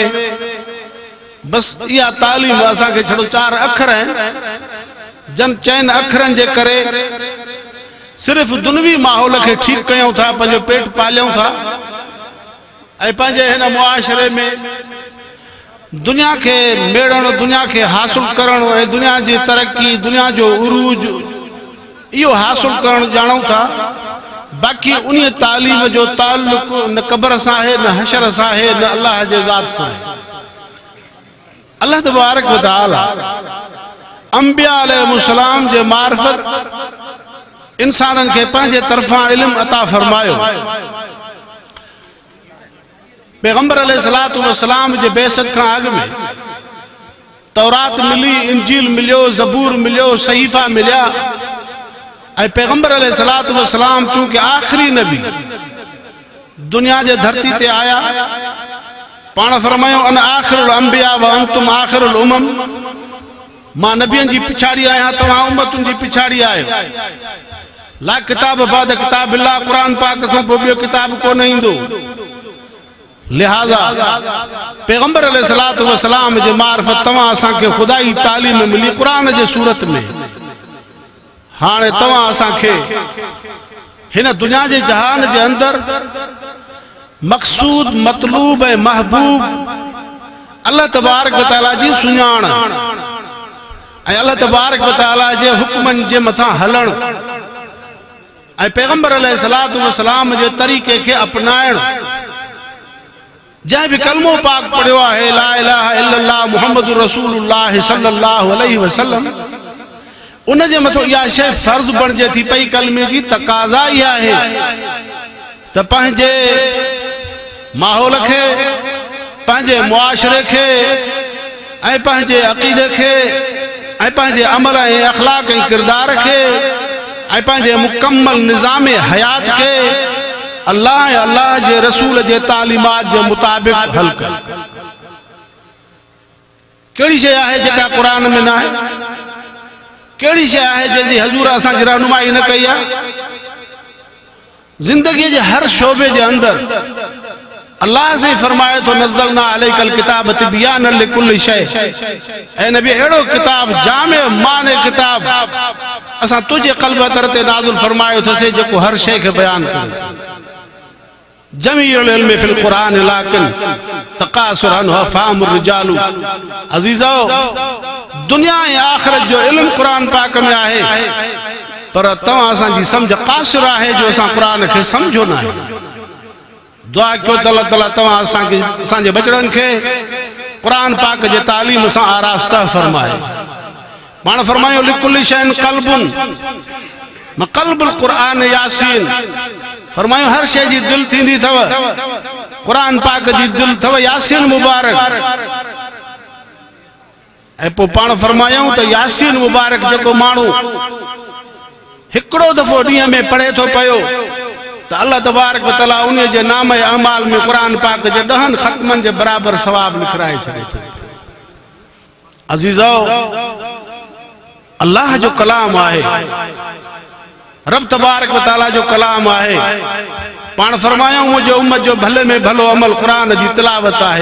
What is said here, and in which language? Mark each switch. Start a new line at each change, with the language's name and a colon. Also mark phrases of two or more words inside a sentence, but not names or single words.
Sindhi: बस इहा तालीम असांखे छड़ो 4 अखर आहिनि, जन चइनि अखरनि जे करे सिर्फ़ दुनवी माहौल खे ठीकु कयूं था, पंहिंजो पेट पालियूं था ऐं पंहिंजे हिन मुआशरे में दुनिया खे मेड़णु, दुनिया खे हासिल करणु ऐं दुनिया जी तरक़ी, दुनिया जो उरूज इहो हासिल करणु ॼाणूं था। बाक़ी उन तालीम जो ताल्लुक न क़ब्र सां आहे, न हशर सां आहे, न अल्लाह जे ज़ात सां आहे।
Arabic: الله تبارك وتعالى الأنبياء عليهم السلام
Sindhi: जे मारिफत इंसाननि खे पंहिंजे तरफ़ां इल्म अता फरमायो। पैगंबर
Arabic: عليه الصلاة والسلام
Sindhi: जे बेसत खां अॻु में तौरात मिली, इंजील मिलियो, ज़बूर मिलियो, सहीफ़ा मिलिया ऐं पैगंबर
Arabic: عليه الصلاة والسلام
Sindhi: चूंकि आख़िरी नबी दुनिया जे धरती ते आया, पाण फरमायो
Arabic: أنا آخر الأنبياء وأنتم آخر الأمم.
Sindhi: मां नबियनि जी पिछाड़ी आहियां, तव्हां उम्मतुनि जी पिछाड़ी आहियो।
Arabic: لا كتاب بعد كتاب الله,
Sindhi: क़ुरान पाक खां पोइ ॿियो किताब कोन ईंदो। लिहाज़ा पैगंबर
Arabic: عليه الصلاة والسلام
Sindhi: जे मारिफत तव्हां असांखे ख़ुदाई तालीम मिली क़ुरान जे सूरत में। हाणे तव्हां असांखे हिन दुनिया जे जहान जे अंदरि मक़सूद, मतलूब ऐं महबूब
Arabic: الله تبارك وتعالى
Sindhi: जी सुञाण ऐं
Arabic: الله تبارك وتعالى
Sindhi: जे हुक्मनि जे मथां हलणु ऐं पैगंबर
Arabic: عليه الصلاة والسلام
Sindhi: जे तरीक़े खे अपनाइण जंहिं बि कलमो पाक पढ़ियो आहे
Arabic: لا إله إلا الله محمد رسول الله صلى الله عليه وسلم
Sindhi: उन जे मथो इहा शइ फर्ज़ बणिजे थी पई कलमे जी तक़ाज़ा इहा आहे त पंहिंजे माहौल खे पंहिंजे मुआशरे खे ऐं पंहिंजे अक़ीदे खे ऐं पंहिंजे अमल ऐं अख़लाक ऐं किरदार खे ऐं पंहिंजे मुकम्मल निज़ाम हयात खे अल्लाह ऐं अल्लाह जे रसूल जे तालीमात जे मुताबिक़ हल कर। कहिड़ी शइ आहे जेका क़ुर में न आहे? कहिड़ी शइ आहे जंहिंजी हज़ूर असांजी रहनुमाई न कई आहे? ज़िंदगीअ जे हर शोबे जे अंदरि अल्लाह से फरमाए तो
Arabic: نزلنا عليك الكتاب تبيانا لكل شيء.
Sindhi: ऐ नबी अहिड़ो किताब जामे माने किताब असां तुंहिंजे क़ल्ब तर ते नाज़िल फरमायो अथसीं जेको हर शइ खे बयान करे।
Arabic: جميع العلم في القرآن لكن تقاصر عنه أفهام الرجال.
Sindhi: अज़ीज़ो दुनिया ऐं आख़िरत जो इल्म क़ुरान पाक में आहे पर तव्हां असांजी सम्झ क़ासिर आहे जो असां क़ुरान खे सम्झो न आहे। दुआ कयो त अल्लाह ताला तव्हां असांजे बचड़नि खे क़ुरान पाक जे तालीम सां आरास्ता फरमाए। पाण फरमायो
Arabic: لكل شيء قلب وقلب القرآن يس.
Sindhi: फरमायो हर शइ जी दिलि थींदी अथव, क़ुरान पाक जी दिलि अथव यासीन मुबारक। ऐं पोइ पाण फरमायूं त यासीन मुबारक जेको माण्हू हिकिड़ो दफ़ो ॾींहं में पढ़े थो पियो त
Arabic: الله تبارك وتعالى
Sindhi: उन जे नाम ऐं अमाल में क़ुरान पाक जे 10 ख़त्मनि जे बराबर सवाब लिखराए छॾे थो। अज़ीज़ो अल्लाह जो कलाम आहे,
Arabic: رب تبارك وتعالى
Sindhi: जो कलाम आहे। पाण फरमायूं मुंहिंजे उम्मत जो भले में भलो अमल क़ुरान जी तिलावत आहे।